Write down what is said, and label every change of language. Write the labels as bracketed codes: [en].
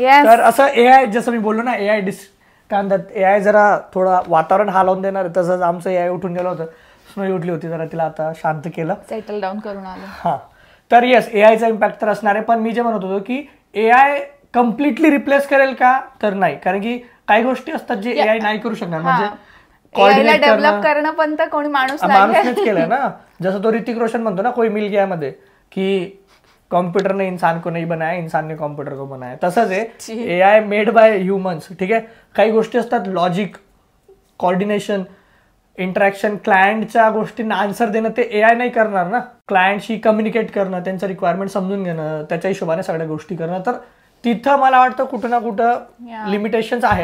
[mr] तर असं AI जसं मी बोललो ना, AI काय म्हणतात, AI जरा थोडा वातावरण हालवून देणार, तसंच आमचं AI उठून गेलं होतं. स्नो उठली होती जरा, तिला आता शांत केलं, सेटल डाऊन करून आलं. हा, तर येस, AIचा इम्पॅक्ट तर असणार आहे. पण मी जे म्हणत होतो की AI कम्प्लिटली रिप्लेस करेल का, तर नाही. कारण की काही गोष्टी असतात जे AI नाही करू शकणार. म्हणजे डेव्हलप करणं पण तर कोणी माणूसनेच केलंय ना. जसं तो ऋतिक रोशन म्हणतो ना कोई मिल गया मध्ये, की [hi] कॉम्प्युटर ने इंसान को नहीं बनाया, इंसान ने कॉम्प्युटर को बनाया. [mr] तसंच आहे [en] AI made by humans. [mr] ठीक आहे, काही गोष्टी असतात लॉजिक, कोऑर्डिनेशन, इंटरॅक्शन, क्लायंटच्या गोष्टींना आन्सर देणं ते AI नाही करणार ना. क्लायंटशी कम्युनिकेट करणं, त्यांचं रिक्वायरमेंट समजून घेणं, त्याच्या हिशोबाने सगळ्या गोष्टी करणं, तर तिथं मला वाटतं कुठं ना कुठं लिमिटेशन्स आहे.